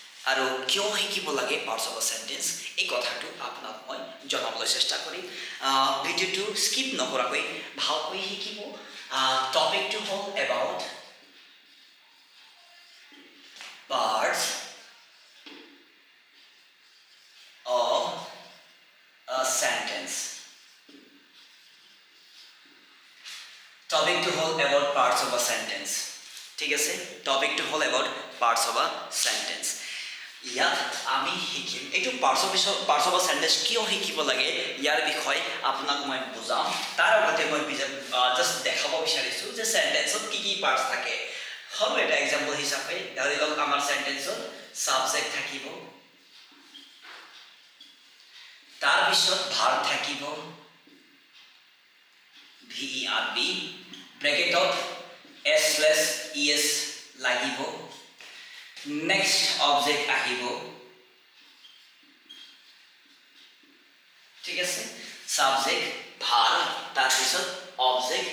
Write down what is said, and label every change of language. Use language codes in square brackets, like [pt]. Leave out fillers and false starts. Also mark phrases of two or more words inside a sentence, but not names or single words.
[as] আৰু কিয় শিকিব লাগে [en] parts of a sentence [as] এই কথাটো আপোনাক মই জনাবলৈ চেষ্টা কৰিম ভিডিঅ'টো স্কিপ নকৰাকৈ ভালকৈ শিকিব টপিকটো হ'ল [en] about parts of a sentence. Topic to hold about parts of a sentence. [as] ঠিক আছে [en] topic to hold about parts of a sentence. [as] ইয়াত আমি শিকিম এইটো [en] parts of a sentence [as] কিয় শিকিব লাগে ইয়াৰ বিষয়ে আপোনাক মই বুজাম তাৰ আগতে মই জাস্ট দেখাব বিচাৰিছো যে সেন্টেন্সত কি কি পাৰ্টস থাকে সৰু এটা এক্সাম্পল হিচাপে ধৰি লওক আমাৰ সেন্টেন্সত সাবজেক্ট থাকিব তাৰ পিছত ভার্ব থাকিব verb ব্ৰেকেটত s/es লাগিব নেক্সট অবজেক্ট আহিব ঠিক আছে সাবজেক্ট ভার্ব তাৰ পিছত অবজেক্ট